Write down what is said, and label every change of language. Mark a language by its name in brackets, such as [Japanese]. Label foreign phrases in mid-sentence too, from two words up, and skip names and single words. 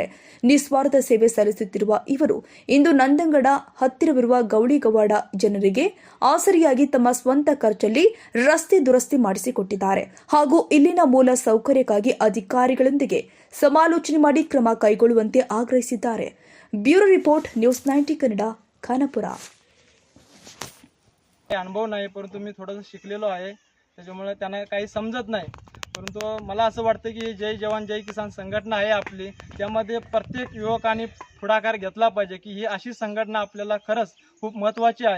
[Kannada] ನಿಸ್ವಾರ್ಥ ಸೇವೆ ಸಲ್ಲಿಸುತ್ತಿರುವ ಇವರು ಇಂದು ನಂದಗಡ ಹತ್ತಿರವಿರುವ ಗೌಳಿಗವಾಡ ಜನರಿಗೆ ಆಸರಿಯಾಗಿ ತಮ್ಮ ಸ್ವಂತ ಖರ್ಚಲ್ಲಿ ರಸ್ತೆ ದುರಸ್ತಿ ಮಾಡಿಸಿಕೊಟ್ಟಿದ್ದಾರೆ. ಹಾಗೂ ಇಲ್ಲಿನ ಮೂಲ ಸೌಕರ್ಯಕ್ಕಾಗಿ ಅಧಿಕಾರಿಗಳೊಂದಿಗೆ ಸಮಾಲೋಚನೆ ಮಾಡಿ ಕ್ರಮ ಕೈಗೊಳ್ಳುವಂತೆ ಆಗ್ರಹಿಸಿದ್ದಾರೆ. [English] Bureau report News 90 Kannada Khanapur. [Marathi] अनुभव नाही, परंतु मी थोडंसं शिकलेलो आहे, त्याच्यामुळे त्यांना काही समजत नाही. परंतु मला असं वाटतं की जय जवान जय किसान संघटना आहे आपली, त्यामध्ये प्रत्येक युवकांनी पुढाकार घेतला पाहिजे की ही अशी संघटना आपल्याला खरंच खूप महत्त्वाची आहे.